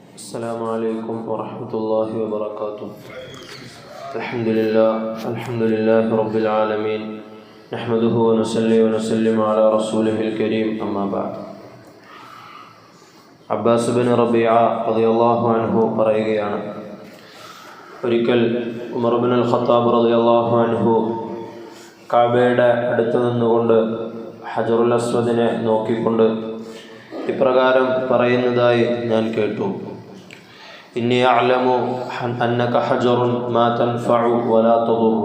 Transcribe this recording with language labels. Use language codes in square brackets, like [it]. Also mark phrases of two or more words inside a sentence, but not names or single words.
[ar] السلام عليكم ورحمة الله وبركاته. الحمد لله رب العالمين نحمده ونصلي ونسلم على رسوله الكريم أما بعد. [ml] അബ്ബാസ് ബിൻ റബീഅ [ar] رضي الله عنه [ml] പറയുകയാണ്, ഒരിക്കൽ ഉമർ ബിൻ ഖത്താബ് [ar] رضي الله عنه [ml] കഅബയുടെ അടുത്ത് നിന്നുകൊണ്ട് ഹജറുൽ അസ്വദിനെ നോക്കിക്കൊണ്ട് ഇപ്രകാരം പറയുന്നതായി ഞാൻ കേട്ടു: [ar] إني أعلم أنك حجر ما تنفع ولا تضر.